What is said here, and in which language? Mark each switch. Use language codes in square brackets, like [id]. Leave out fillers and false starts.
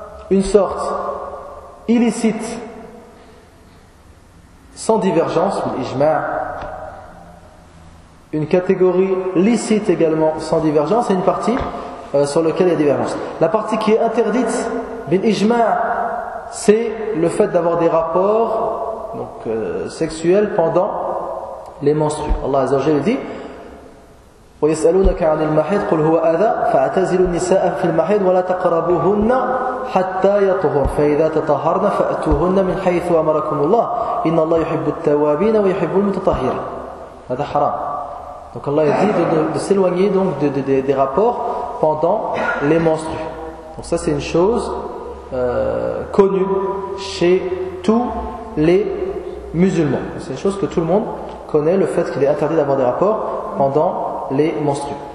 [fr] Une sorte illicite sans divergence, l'ijma', une catégorie licite également sans divergence, et une partie sur laquelle il y a divergence. La partie qui est interdite, l'ijma', c'est le fait d'avoir des rapports donc sexuels pendant les menstrues. [ar] Allah Azza wa Jalla dit ويسألونك عن المحيض قل هو أذى فاعتزلوا النساء في المحيض ولا تقربوهن حتى يطهرن فإذا تطهرن فأتوهن من حيث أمركم الله إن الله يحب التوابين ويحب المتطهرين. هذا حرام. [fr] Donc Allah dit de s'éloigner donc des rapports pendant les menstrues. Donc ça c'est une chose connue chez tous les musulmans. C'est une chose que tout le monde connaît, le fait qu'il est interdit d'avoir des rapports pendant les menstrues.